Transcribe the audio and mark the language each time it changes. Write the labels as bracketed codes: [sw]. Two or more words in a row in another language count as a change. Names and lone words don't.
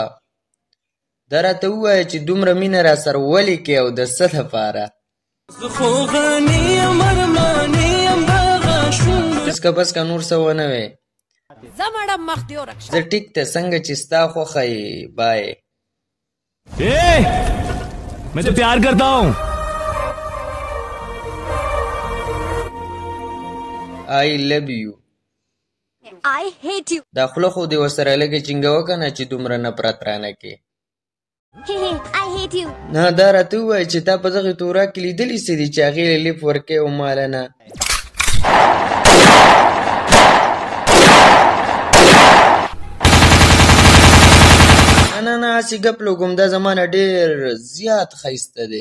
[ps] دا راته ووایه چې دومره مینه را سره ولې کې او د څه دپاره؟ بس که نور څه ونه وی. زه ټیک ته څنګه چې ستا خوښه یې. بای. [hi] मैं तो प्यार करता हूँ. [en] I love you. I hate you. [ps] دا خوله خو دې ورسره لږې چینګه وکړه نه چې دومره نفرت رانه کې. [en] I hate you. [ps] نه دا راته ووایه چې تا په دغې تورا کې لیدلي څه دي چې هغې له لیف ورکوې او ماله نه؟ نه هسې ګپ لګوم، دا زما نه ډېر زیات ښایسته دی.